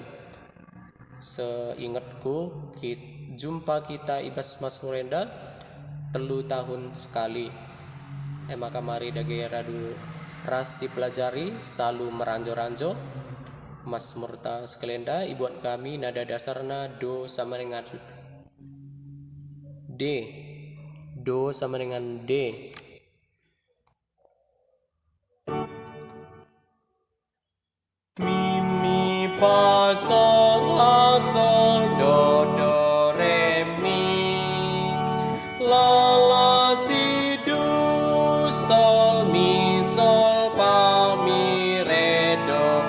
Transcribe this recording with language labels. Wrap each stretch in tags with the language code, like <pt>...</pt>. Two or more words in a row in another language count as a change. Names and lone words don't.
<btx>Seingatku jumpa kita ibas Mazmur enda 3 tahun sekali. Maka mari dage radu rasi pelajari selalu meranjo-ranjo Mazmurta sekelenda ibuat kami nada dasarna do</btx> <id>sama dengan D. Do sama dengan D. Mi mi fa sol la sol do do re mi la la si do sol mi sol fa mi re do</id>